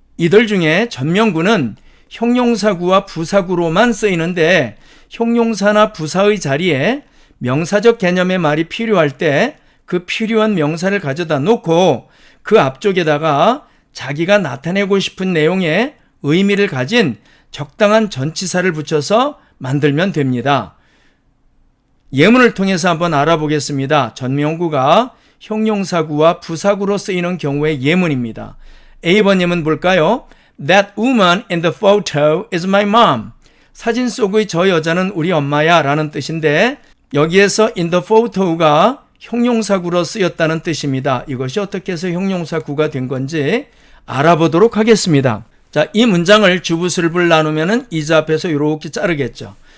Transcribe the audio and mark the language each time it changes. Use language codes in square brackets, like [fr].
[ko] 이들 중에 전명구는 형용사구와 부사구로만 쓰이는데 형용사나 부사의 자리에 명사적 개념의 말이 필요할 때 그 필요한 명사를 가져다 놓고 그 앞쪽에다가 자기가 나타내고 싶은 내용의 의미를 가진 적당한 전치사를 붙여서 만들면 됩니다. 예문을 통해서 한번 알아보겠습니다. 전명구가 형용사구와 부사구로 쓰이는 경우의 예문입니다. A번 예문 볼까요? [en] That woman in the photo is my mom. [ko] 사진 속의 저 여자는 우리 엄마야 라는 뜻인데 여기에서 [en] in the photo [ko] 가 형용사구로 쓰였다는 뜻입니다. 이것이 어떻게 해서 형용사구가 된 건지 알아보도록 하겠습니다. 자, 이 문장을 주부술부를 나누면은 이자 앞에서 이렇게 자르겠죠.